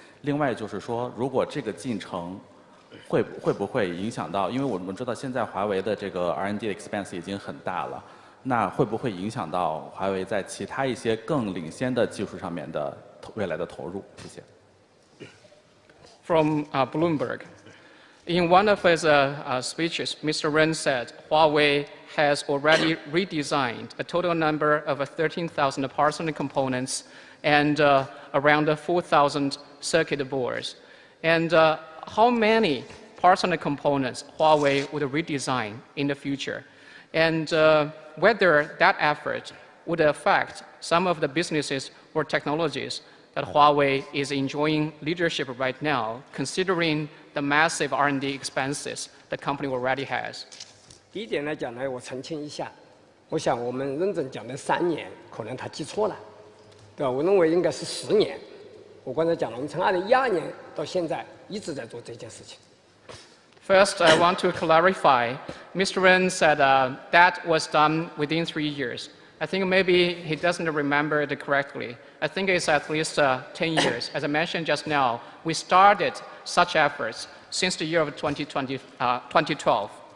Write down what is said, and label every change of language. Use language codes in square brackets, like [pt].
[zh] 另外就是说，如果这个进程会不会影响到？因为我们知道现在华为的这个 [en] R&D expense [zh] 已经很大了，那会不会影响到华为在其他一些更领先的技术上面的未来的投入？谢谢。 [en] From Bloomberg. In one of his speeches, Mr. Ren said Huawei has already redesigned a total number of 13,000 parts and components and around 4,000 circuit boards. And how many parts and components Huawei would redesign in the future? And whether that effort would affect some of the businesses or technologies that Huawei is enjoying leadership right now, considering the massive R&D expenses the company already has. [zh] 第一点来讲呢，我澄清一下，我想我们认真讲的3年，可能他记错了，对吧？我认为应该是10年。我刚才讲了，我们从2012年到现在一直在做这件事情。 [en] First, I want to clarify. Mr. Ren said that was done within 3 years. I think maybe he doesn't remember it correctly. I think it's at least 10 years. As I mentioned just now, we started such efforts since the year of 2012.